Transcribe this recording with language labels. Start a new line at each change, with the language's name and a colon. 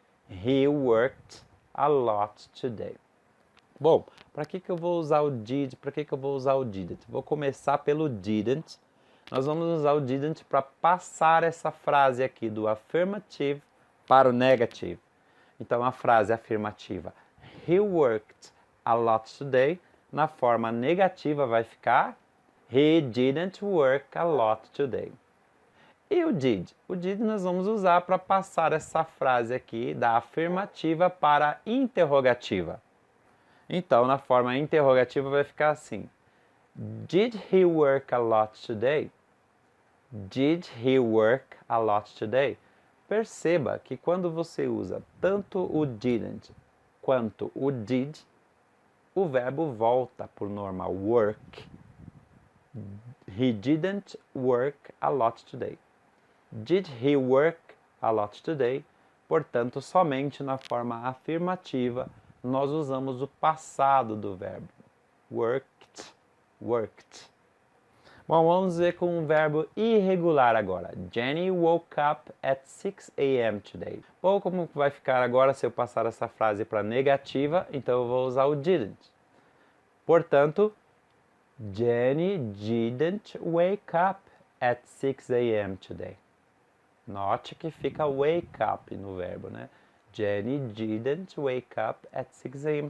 English: He worked a lot today.
Portuguese: Bom, para que eu vou usar o did? Para que eu vou usar o didn't? Vou começar pelo didn't. Nós vamos usar o didn't para passar essa frase aqui do affirmative para o negative. Então a frase afirmativa
English: he worked a lot today,
Portuguese: na forma negativa vai ficar
English: he didn't work a lot today.
Portuguese: E o did? O did nós vamos usar para passar essa frase aqui da afirmativa para a interrogativa. Então na forma interrogativa vai ficar assim:
English: Did he work a lot today? Did he work a lot today?
Portuguese: Perceba que quando você usa tanto o didn't quanto o did, o verbo volta para o normal, work.
English: He didn't work a lot today. Did he work a lot today?
Portuguese: Portanto, somente na forma afirmativa nós usamos o passado do verbo.
English: Worked, worked.
Portuguese: Bom, vamos ver com um verbo irregular agora.
English: Jenny woke up at 6 a.m. today.
Portuguese: Bom, como vai ficar agora se eu passar essa frase para negativa? Então eu vou usar o didn't. Portanto,
English: Jenny didn't wake up at 6 a.m. today.
Portuguese: Note que fica wake up no verbo, né?
English: Jenny didn't wake up at 6 a.m.